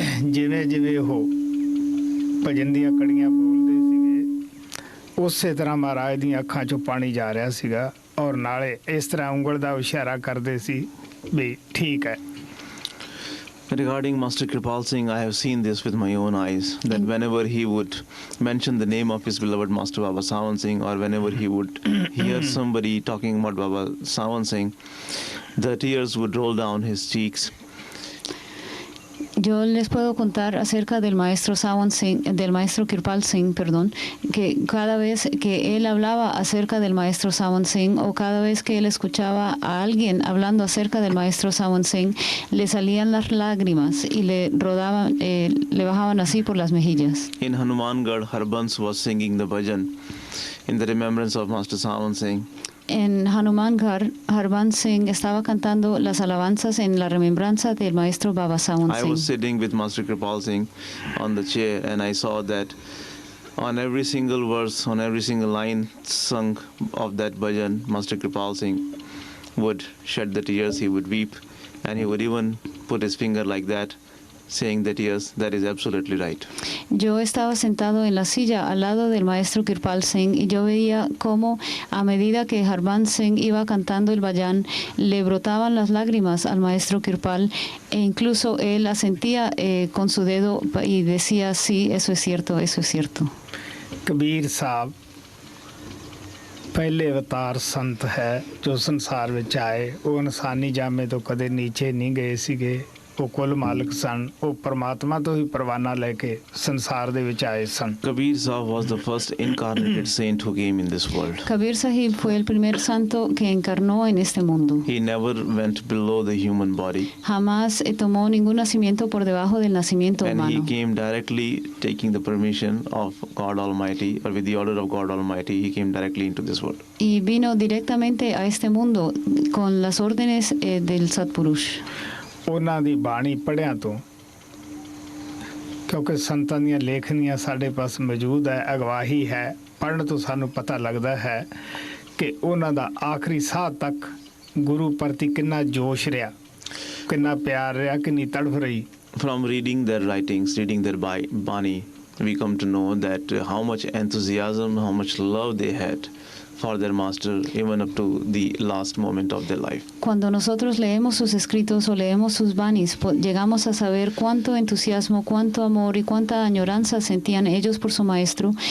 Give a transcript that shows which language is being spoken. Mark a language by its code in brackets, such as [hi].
[pa] ਜਿਵੇਂ ਉਹ ਭਜਨ ਦੀਆਂ ਕੜੀਆਂ ਬੋਲਦੇ ਸੀਗੇ ਉਸੇ ਤਰ੍ਹਾਂ ਮਹਾਰਾਜ ਦੀਆਂ ਅੱਖਾਂ 'ਚੋਂ ਪਾਣੀ ਜਾ ਰਿਹਾ ਸੀਗਾ ਔਰ ਨਾਲੇ ਇਸ ਤਰ੍ਹਾਂ ਉਂਗਲ ਦਾ ਇਸ਼ਾਰਾ ਕਰਦੇ ਸੀ ਵੀ ਠੀਕ ਹੈ। [en] Regarding Master Kripal Singh, I have seen this with my own eyes, that whenever he would mention the name of his beloved Master Baba Sawan Singh, or whenever he would hear somebody talking about Baba Sawan Singh, the tears would roll down his cheeks. [es] Yo les puedo contar acerca del maestro Sawan Singh, del maestro Kirpal Singh, perdón, que cada vez que él hablaba acerca del maestro Sawan Singh o cada vez que él escuchaba a alguien hablando acerca del maestro Sawan Singh, le salían las lágrimas y le bajaban así por las mejillas. [en] In Hanumangarh, Harbans was singing the bhajan in the remembrance of Master Sawan Singh. [es] En Hanumangarh, Harbans Singh estaba cantando las alabanzas en la remembranza del maestro Baba Sawan Singh. [en] I was sitting with Master Kripal Singh on the chair and I saw that on every single verse, on every single line sung of that bhajan, Master Kripal Singh would shed the tears, he would weep, and he would even put his finger like that, saying that yes, that is absolutely right. [es] Yo estaba sentado en la silla al lado del maestro Kirpal Singh y yo veía cómo a medida que Harbans Singh iba cantando el bhajan le brotaban las lágrimas al maestro Kirpal e incluso él asentía con su dedo y decía sí, eso es cierto, eso es cierto. [pa] Kabir Sahib ਪਹਿਲੇ ਅਵਤਾਰ ਸੰਤ ਹੈ ਜੋ ਸੰਸਾਰ ਵਿੱਚ ਆਏ। ਉਹ ਇਨਸਾਨੀ ਜਾਮੇ ਤੋਂ ਕਦੇ ਨੀਚੇ ਨਹੀਂ ਗਏ ਸੀਗੇ। ਉਹ ਕੁੱਲ ਮਾਲਕ ਸਨ। ਉਹ ਪਰਮਾਤਮਾ ਤੋਂ ਹੀ ਪਰਵਾਨਾ ਲੈ ਕੇ ਸੰਸਾਰ ਦੇ ਵਿੱਚ ਆਏ ਸਨ। [en] Kabir Sahib was the first incarnated saint who came in this world. [es] Kabir Sahib fue el primer santo que encarnó en este mundo. [en] He never went below the human body. [es] Jamás tomó ningún nacimiento por debajo del nacimiento [en] And [es] humano. [en] he came directly taking the permission of God Almighty, or with the order of God Almighty, he came directly into this world. [es] Y vino directamente a este mundo con las órdenes del Satpurush. [pa] ਉਹਨਾਂ ਦੀ ਬਾਣੀ ਪੜ੍ਹਿਆਂ ਤੋਂ ਕਿਉਂਕਿ ਸੰਤਾਂ ਦੀਆਂ ਲੇਖਣੀਆਂ ਸਾਡੇ ਪਾਸ ਮੌਜੂਦ ਹੈ, ਅਗਵਾਹੀ ਹੈ, ਪੜ੍ਹਨ ਤੋਂ ਸਾਨੂੰ ਪਤਾ ਲੱਗਦਾ ਹੈ ਕਿ ਉਹਨਾਂ ਦਾ ਆਖਰੀ ਸਾਹ ਤੱਕ ਗੁਰੂ ਪ੍ਰਤੀ ਕਿੰਨਾ ਜੋਸ਼ ਰਿਹਾ, ਕਿੰਨਾ ਪਿਆਰ ਰਿਹਾ, ਕਿੰਨੀ ਤੜਫ ਰਹੀ। [en] From reading their writings, reading their Bani, we come to know that how much enthusiasm, how much love they had for their master, even up to the last moment of their life. [es] Cuando nosotros leemos sus escritos o leemos sus banis, llegamos a saber cuánto entusiasmo, cuánto amor y cuánta añoranza sentían ellos por su maestro.